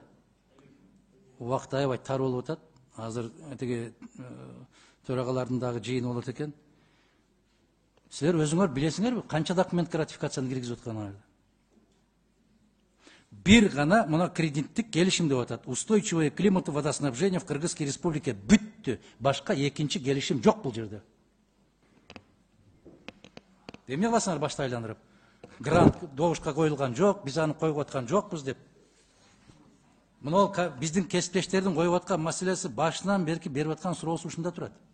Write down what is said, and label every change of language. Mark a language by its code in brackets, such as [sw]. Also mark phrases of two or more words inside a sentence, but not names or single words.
[ky] Убакыт аябай тар болуп атат. Азыр тиги төрагалардын дагы жыйыны болот экен. Силер өзүңөр билесиңерби, канча документке ратификацияны киргизип атканыңарды? Бир гана мына кредиттик келишим деп атат. [ru] Устойчивое климату водоснабжения в Кыргызской республике бүт Бүттү. [ky] Башка экинчи келишим жок бул жерде. Эмне кыласыңар башты айландырып? Грант добушка коюлган жок, биз аны коюп аткан жокпуз деп. Мына биздин кесиптештердин коюп аткан маселеси башынан берки берип аткан суроосу ушунда турат.